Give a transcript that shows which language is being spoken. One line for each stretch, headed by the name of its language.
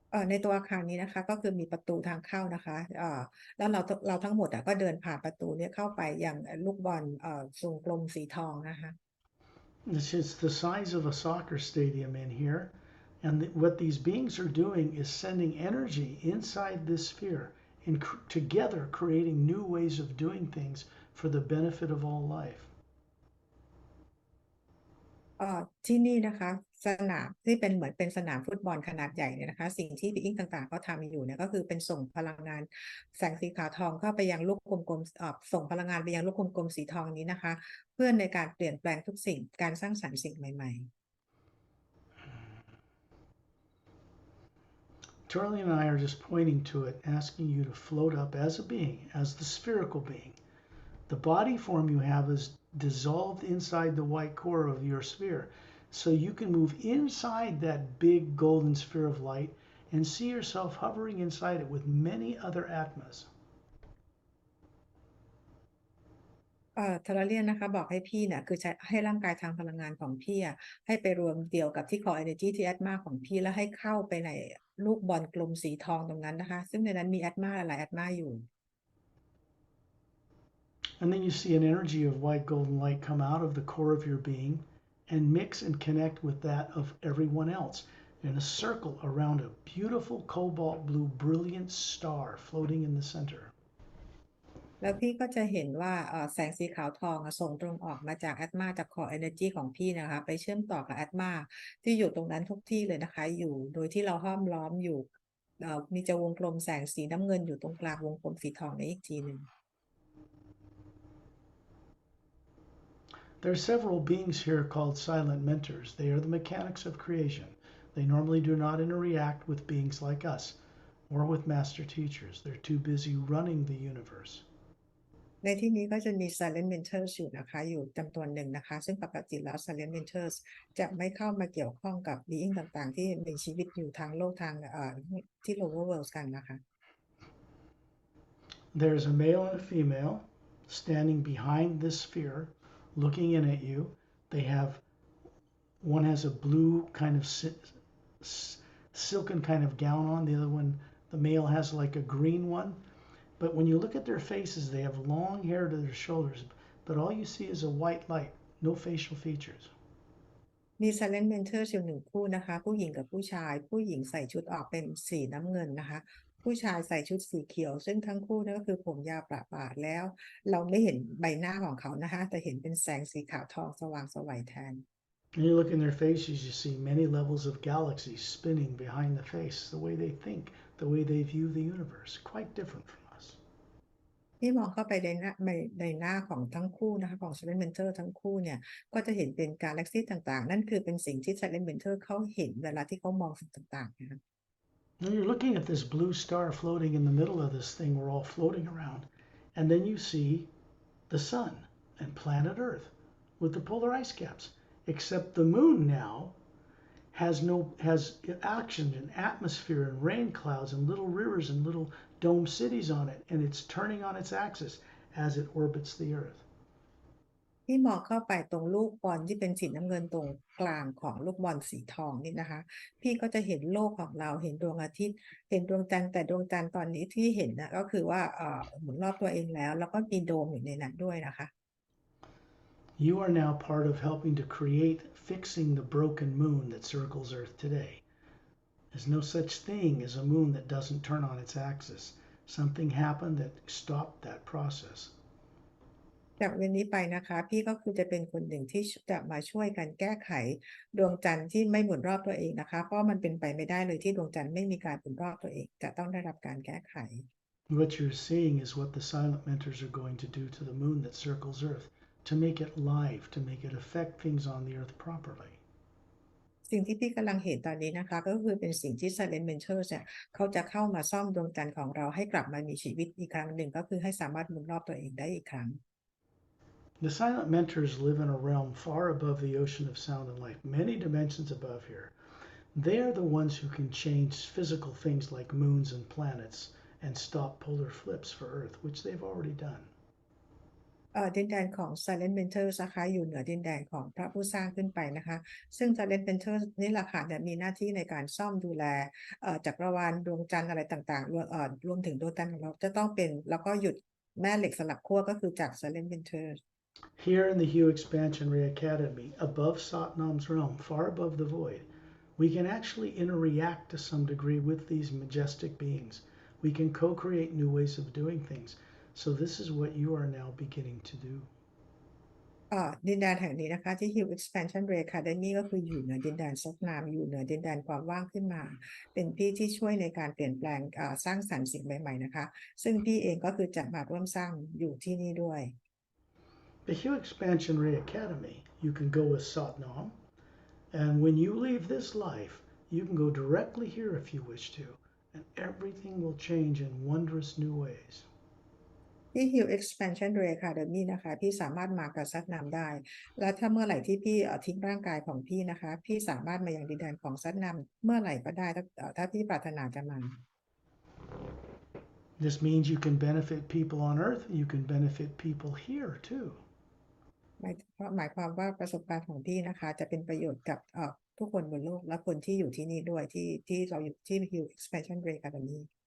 Thai: ในตัวอาคารนี้นะคะก็คือมีประตูทางเข้านะคะแล้วเราทั้งหมดก็เดินผ่านประตูนี้เข้าไปยังลูกบอลทรงกลมสีทองนะคะ
English: It's the size of a soccer stadium in here, and what these beings are doing is sending energy inside this sphere and together creating new ways of doing things for the benefit of all life.
Thai: ที่นี่นะคะสนามที่เป็นเหมือนเป็นสนามฟุตบอลขนาดใหญ่เนี่ยนะคะสิ่งที่บิ๊กต่างๆก็ทำอยู่เนี่ยก็คือเป็นส่งพลังงานแสงสีขาวทองเข้าไปยังลูกกลมๆส่งพลังงานไปยังลูกกลมๆสีทองนี้นะคะเพื่อในการเปลี่ยนแปลงทุกสิ่งการสร้างสรรค์สิ่งใหม่ๆ
English: Charlie and I are just pointing to it, asking you to float up as a being, as the spherical being. The body form you have is dissolved inside the white core of your sphere. So you can move inside that big golden sphere of light and see yourself hovering inside it with many other atmas.
Thai: ทาราเลียนนะคะบอกให้พี่เนี่ยคือใช้ให้ร่างกายทางพลังงานของพี่ให้ไปรวมเดียวกับที่ core energy ที่แอตมาของพี่แล้วให้เข้าไปในลูกบอลกลมสีทองตรงนั้นนะคะซึ่งในนั้นมีแอตมาหลายแอตมาอยู่
English: And then you see an energy of white golden light come out of the core of your being and mix and connect with that of everyone else in a circle around a beautiful cobalt blue brilliant star floating in the center.
Thai: แล้วพี่ก็จะเห็นว่าแสงสีขาวทองส่งตรงออกมาจากแอตมาจาก core energy ของพี่นะคะไปเชื่อมต่อกับแอตมาที่อยู่ตรงนั้นทุกที่เลยนะคะอยู่โดยที่เราห้อมล้อมอยู่มีจะวงกลมแสงสีน้ำเงินอยู่ตรงกลางวงกลมสีทองในอีกทีหนึ่ง
English: There are several beings here called silent mentors. They are the mechanics of creation. They normally do not interact with beings like us or with master teachers. They're too busy running the universe.
Thai: ในที่นี้ก็จะมี silent mentors อยู่นะคะอยู่จำนวนหนึ่งนะคะซึ่งปกติแล้ว silent mentors จะไม่เข้ามาเกี่ยวข้องกับ being ต่างๆที่มีชีวิตอยู่ทางโลกทางที่ lower world กันนะคะ
English: There's a male and a female standing behind this sphere looking in at you. They have one has a blue kind of silken kind of gown on, the other one, the male has like a green one. But when you look at their faces, they have long hair to their shoulders, but all you see is a white light, no facial features.
Thai: มี silent mentors อยู่หนึ่งคู่นะคะผู้หญิงกับผู้ชายผู้หญิงใส่ชุดออกเป็นสีน้ำเงินนะคะผู้ชายใส่ชุดสีเขียวซึ่งทั้งคู่นั่นก็คือผมยาวประบาแล้วเราไม่เห็นใบหน้าของเขานะคะแต่เห็นเป็นแสงสีขาวทองสว่างไสวแทน
English: When you look in their faces, you see many levels of galaxies spinning behind the face, the way they think, the way they view the universe, quite different from us.
Thai: ที่มองเข้าไปในหน้าของทั้งคู่นะคะของ silent mentor ทั้งคู่เนี่ยก็จะเห็นเป็นกาแล็กซี่ต่างๆนั่นคือเป็นสิ่งที่ silent mentor เขาเห็นเวลาที่เขามองสิ่งต่างๆนะคะ
English: Now you're looking at this blue star floating in the middle of this thing we're all floating around, and then you see the sun and planet Earth with the polar ice caps. except the moon now has action and atmosphere and rain clouds and little rivers and little dome cities on it, and it's turning on its axis as it orbits the Earth.
Thai: ที่มองเข้าไปตรงลูกบอลที่เป็นสีน้ำเงินตรงกลางของลูกบอลสีทองนี่นะคะพี่ก็จะเห็นโลกของเราเห็นดวงอาทิตย์เห็นดวงจันทร์แต่ดวงจันทร์ตอนนี้ที่เห็นนะก็คือว่าหมุนรอบตัวเองแล้วก็มีโดมอยู่ในนั้นด้วยนะคะ
English: You are now part of helping to create fixing the broken moon that circles Earth today. There's no such thing as a moon that doesn't turn on its axis. Something happened that stopped that process.
Thai: จากวันนี้ไปนะคะพี่ก็คือจะเป็นคนหนึ่งที่จะมาช่วยกันแก้ไขดวงจันทร์ที่ไม่หมุนรอบตัวเองนะคะเพราะมันเป็นไปไม่ได้เลยที่ดวงจันทร์ไม่มีการหมุนรอบตัวเองจะต้องได้รับการแก้ไข
English: What you're seeing is what the silent mentors are going to do to the moon that circles Earth to make it live, to make it affect things on the Earth properly.
Thai: สิ่งที่พี่กำลังเห็นตอนนี้นะคะก็คือเป็นสิ่งที่ Silent Mentors เนี่ยเขาจะเข้ามาซ่อมดวงจันทร์ของเราให้กลับมามีชีวิตอีกครั้งหนึ่งก็คือให้สามารถหมุนรอบตัวเองได้อีกครั้ง
English: The silent mentors live in a realm far above the ocean of sound and light, many dimensions above here. They are the ones who can change physical things like moons and planets and stop polar flips for Earth, which they've already done.
Thai: ดินแดนของ Silent Mentors นะคะอยู่เหนือดินแดนของพระผู้สร้างขึ้นไปนะคะซึ่ง Silent Mentors นี่แหละค่ะมีหน้าที่ในการซ่อมดูแลจักรวาลดวงจันทร์อะไรต่างๆรวมถึงดวงจันทร์ของเราจะต้องเป็นแล้วก็หยุดแม่เหล็กสลับขั้วก็คือจาก Silent Mentors
English: Here in the Hue Expansion Ray Academy, above Satnam's realm, far above the void, we can actually interact to some degree with these majestic beings. We can co-create new ways of doing things. So this is what you are now beginning to do.
Thai: ดินแดนแห่งนี้นะคะที่ Hue Expansion Ray Academy ก็คืออยู่เหนือดินแดนซกนามอยู่เหนือดินแดนความว่างขึ้นมาเป็นพี่ที่ช่วยในการเปลี่ยนแปลงสร้างสรรค์สิ่งใหม่ๆนะคะซึ่งพี่เองก็คือจะมาร่วมสร้างอยู่ที่นี่ด้วย
English: The Hue Expansion Ray Academy, you can go with Satnam, and when you leave this life, you can go directly here if you wish to, and everything will change in wondrous new ways.
Thai: ที่ Hue Expansion Ray Academy นะคะพี่สามารถมากับซัดนามได้และถ้าเมื่อไหร่ที่พี่ทิ้งร่างกายของพี่นะคะพี่สามารถมายังดินแดนของซัดนามเมื่อไหร่ก็ได้ถ้าพี่ปรารถนาจะมา
English: This means you can benefit people on Earth, you can benefit people here too.
Thai: หมายความว่าประสบการณ์ของพี่นะคะจะเป็นประโยชน์กับทุกคนบนโลกและคนที่อยู่ที่นี่ด้วยที่เราอยู่ที่ Hue Expansion Ray Academy